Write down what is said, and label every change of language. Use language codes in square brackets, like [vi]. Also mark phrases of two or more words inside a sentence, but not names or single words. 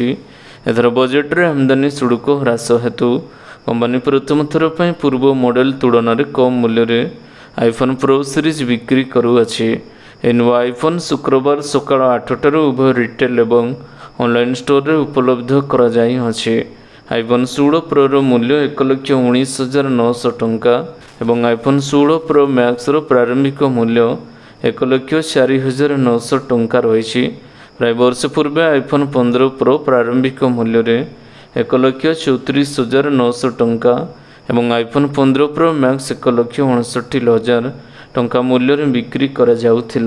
[or] ଏଥର ବଜେଟ୍ରେ ଆମଦାନୀ ଶୁଳ୍କ ହ୍ରାସ ହେତୁ କମ୍ପାନୀ ପ୍ରଥମ ଥର ପାଇଁ ପୂର୍ବ ମଡେଲ ତୁଳନାରେ କମ୍ ମୂଲ୍ୟରେ ଆଇଫୋନ୍ ପ୍ରୋ ସିରିଜ୍ ବିକ୍ରି କରୁଅଛି। ଏହି ନୂଆ ଆଇଫୋନ୍ ଶୁକ୍ରବାର ସକାଳ 8ଟାରୁ ଉଭୟ ରିଟେଲ ଏବଂ ଅନଲାଇନ୍ ଷ୍ଟୋରରେ ଉପଲବ୍ଧ କରାଯାଇଅଛି। ଆଇଫୋନ୍ 16 ପ୍ରୋ ମୂଲ୍ୟ 1,19,900 ଟଙ୍କା ଏବଂ ଆଇଫୋନ୍ 16 ପ୍ରୋ ମ୍ୟାକ୍ସ ପ୍ରାରମ୍ଭିକ ମୂଲ୍ୟ 1,04,900 ଟଙ୍କା ରହି। ପ୍ରାୟ ବର୍ଷ ପୂର୍ବ ଆଇଫୋନ୍ 15 ପ୍ରୋ ପ୍ରାରମ୍ଭିକ ମୂଲ୍ୟ 1,34,900 ଟଙ୍କା ଏବଂ ଆଇଫୋନ୍ 15 ପ୍ରୋ ମ୍ୟାକ୍ସ 1,69,000 ଟଙ୍କା ମୂଲ୍ୟ ବିକ୍ରି କରା ଯାଉଥିଲା।